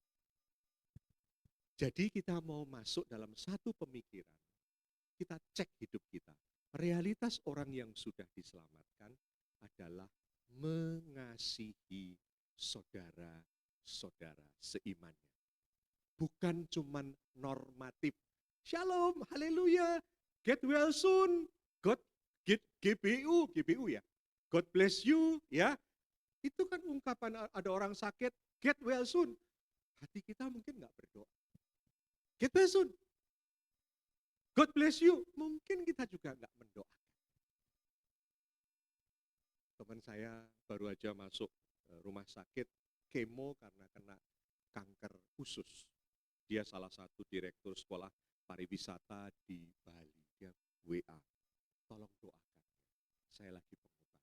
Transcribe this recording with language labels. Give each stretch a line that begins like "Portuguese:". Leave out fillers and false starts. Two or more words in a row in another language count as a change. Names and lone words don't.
Indonesian: Jadi kita mau masuk dalam satu pemikiran, kita cek hidup kita. Realitas orang yang sudah diselamatkan adalah mengasihi saudara-saudara seimannya. Bukan cuman normatif. Shalom, haleluya,
English: get well soon, God, GBU ya. God bless you,
Indonesian: ya. Itu kan ungkapan ada orang sakit,
English: get well soon.
Indonesian: Hati kita mungkin nggak berdoa.
English: Get well soon. God bless you.
Indonesian: Mungkin kita juga nggak mendoakan. Teman saya baru aja masuk rumah sakit, kemo karena kena kanker usus. Dia salah satu direktur sekolah pariwisata di Bali. Dia WA, tolong doakan. Saya lagi pengobatan.